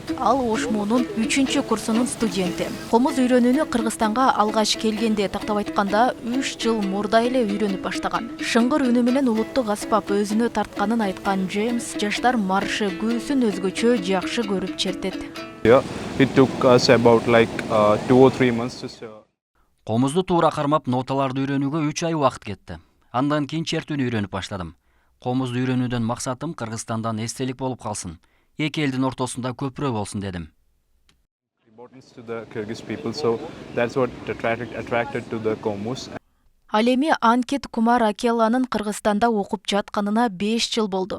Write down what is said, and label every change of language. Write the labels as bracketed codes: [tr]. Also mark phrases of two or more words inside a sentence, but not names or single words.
[ky] Ал Ошмонун 3-курсунун студенти. Комуз үйрөнүүнү Кыргызстанга алгач келгенде, тактап айтканда 3 жыл мурда эле үйрөнүп баштаган. Шыңгыр үнү менен улуттук аспап өзүнө тартканын айткан Джеймс жаштар маршы күүсүн өзгөчө жакшы көрүп чертет. [en] It took us about 2 or 3 months to [ky] Комузду туура кармап ноталарды үйрөнүүгө 3 ай убакыт кетти. Андан кийин чертүүнү үйрөнүп баштадым. Комузду үйрөнүүдөн максатым Кыргызстандан эстелик болуп калсын. Эки элдин ортосунда көпүрө болсун дедим. Ал эми Анкет Кумар Акелланын Кыргызстанда окуп жатканына 5 жыл болду.